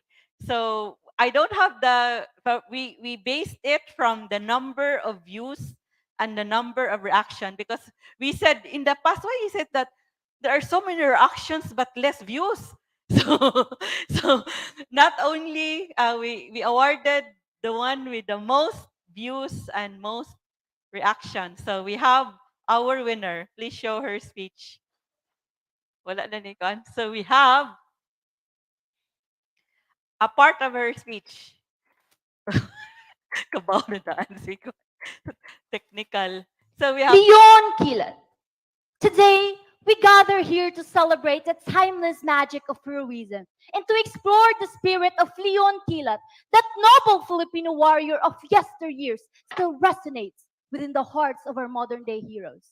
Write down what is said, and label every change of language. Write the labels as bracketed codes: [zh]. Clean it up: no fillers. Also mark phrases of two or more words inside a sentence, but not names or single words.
[en] So I don't have but we based it from the number of views and the number of reaction, because we said in the past, why is it that there are so many reactions but less views? So not only we awarded the one with the most views and most reactions. So we have our winner. Please show her speech. [ceb] Wala na ni Kon. [en] So we have a part of her speech. [ceb] Kabaw na daan ko. [en] Technical. So we have Leon Kilat. Today, we gather here to celebrate the timeless magic of heroism and to explore the spirit of Leon Kilat, that noble Filipino warrior of yesteryears still resonates within the hearts of our modern-day heroes.